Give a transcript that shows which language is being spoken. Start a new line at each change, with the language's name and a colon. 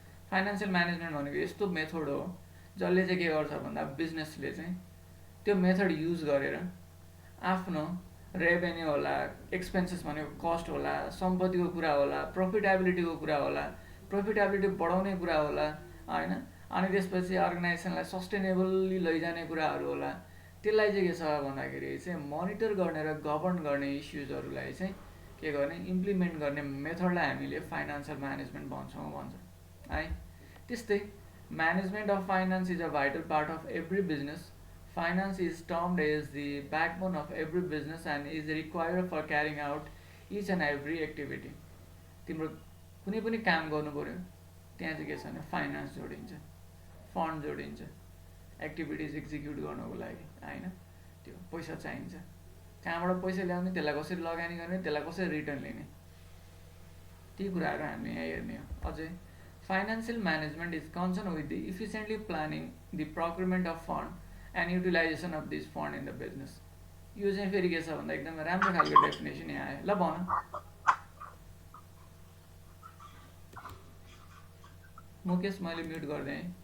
Nepali: Financial management भनेको यस्तो method हो जसले चाहिँ के गर्छ भन्दा बिजनेसले चाहिँ त्यो मेथड युज गरेर आफ्नो रेभेन्यू होला, एक्सपेन्सेस भनेको कस्ट होला, सम्पत्तिको कुरा होला, प्रफिटेबिलिटीको कुरा होला, प्रफिटेबिलिटी बढाउने कुरा होला होइन, अनि त्यसपछि अर्गनाइजेसनलाई सस्टेनेबल्ली लैजाने कुराहरू होला। त्यसलाई चाहिँ के छ भन्दाखेरि चाहिँ मोनिटर गर्ने र गभर्न गर्ने इस्युजहरूलाई चाहिँ के गर्ने, इम्प्लिमेन्ट गर्ने मेथडलाई हामीले फाइनेन्सियल म्यानेजमेन्ट भन्छ है।
English: त्यस्तै management of finance is a vital part of every business. Finance is termed as the backbone of every business and is required for carrying out each and every activity.
Nepali: तिम्रो कुनै पनि काम गर्नु पर्यो त्यहाँ चाहिँ के छ भने फाइनेन्स जोडिन्छ, फन्ड जोडिन्छ, एक्टिभिटिज एक्जिक्युट गर्नको लागि होइन त्यो पैसा चाहिन्छ कहाँबाट पैसा ल्याउने त्यसलाई कसरी लगानी गर्ने त्यसलाई कसरी रिटर्न लिने ती कुराहरू हामीले यहाँ हेर्ने हो अझै
English: financial management is concern with the efficiently planning the procurement of fund and utilization of this fund in the business
Nepali: यो चाहिँ फेरि के छ भन्दा एकदमै राम्रो खालको डेफिनेसन यहाँ आयो ल भन मुकेश मैले म्युट गरिदिएँ